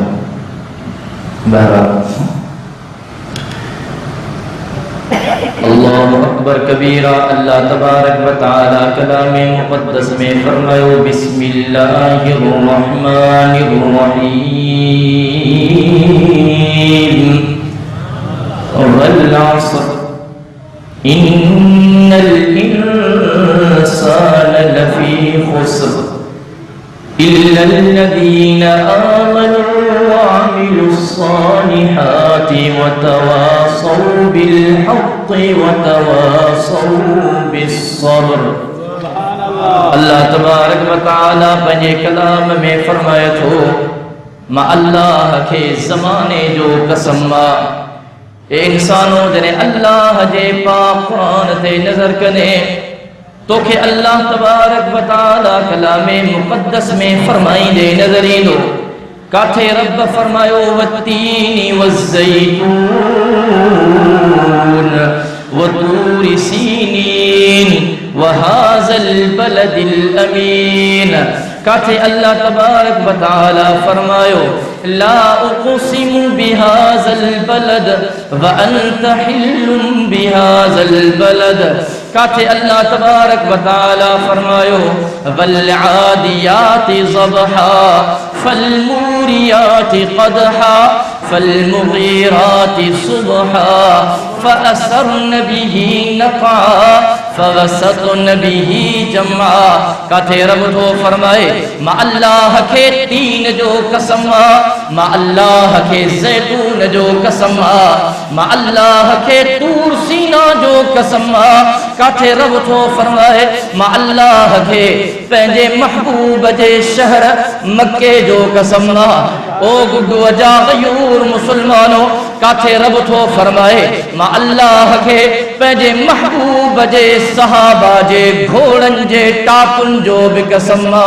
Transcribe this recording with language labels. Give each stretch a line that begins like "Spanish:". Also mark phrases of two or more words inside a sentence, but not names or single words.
Arabic: बहरहाल الله أكبر كبيرا.
Sindhi: अल्लाह तबारक व तआला कलाम मुक़द्दस में फरमायो
Arabic: بسم الله الرحمن الرحيم والعصر إن الإنسان لفي خسر إلا الذين آمنوا وعملوا الصالحات وتواصوا بالحق وتواصوا بالصبر.
Sindhi: अल्लाह तबारक व तआला पंहिंजे कलाम में फरमाए थो मा अल्लाह के ज़माने जो कसम इंसानों जने अल्लाह जे पाक कुरान ते नजर कने तो के अल्लाह तबारक व तआला कलामे मुक़द्दस में फरमाई दे नजरी दो काथे रब फरमायो
Arabic: والتين والزيتون وطور سينين وهذا البلد الأمين.
Sindhi: काथे अल्लाह तबारक व तआला फरमायो
Arabic: لا أقسم بهذا البلد وأنت حل بهذا البلد.
Sindhi: काथे अल्लाह तबारक व तआला फरमायो
Arabic: والعاديات ضبحا فالموريات قدحا فالمغيرات صبحا فأثرن به نقعا فوسطن به جمعا.
Sindhi: काथे रब तो फरमाए मा अल्लाह के तीन जो कसम मा अल्लाह के ज़ैतून जो कसम मा अल्लाह के तूर सीना जो कसम। काथे रब तो फरमाए मा अल्लाह के पंहिंजे महबूब जे शहर मक्के जो कसम। ओ गुड्डू जा गयूर मुसलमानो काथे रब तो फरमाए मा अल्लाह के पंहिंजे महबूब जे सहाबा जे घोड़न जे टापुन जो भी कसम।